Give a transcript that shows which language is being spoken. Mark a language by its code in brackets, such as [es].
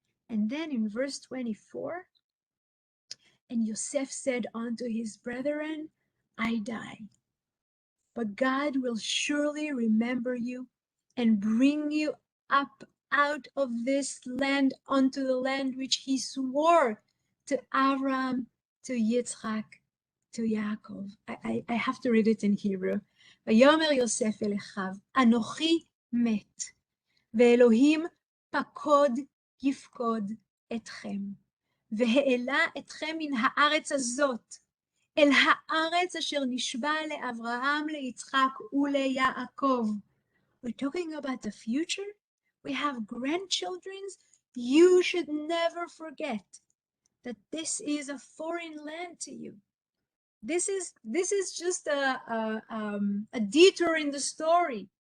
[en] And then in verse 24, and Yosef said unto his brethren, I die, but God will surely remember you and bring you up out of this land unto the land which he swore to Abraham, to Yitzchak, to Yaakov. I have to read it in Hebrew. [he] ויאמר יוסף אל אחיו, אנוכי מת, ואלוהים פקוד יפקוד אתכם, והעלה אתכם מן הארץ הזאת, אל הארץ אשר נשבע לאברהם, ליצחק וליעקב. [en] We're talking about the future. We have grandchildren. You should never forget that this is a foreign land to you. This is just a detour in the story.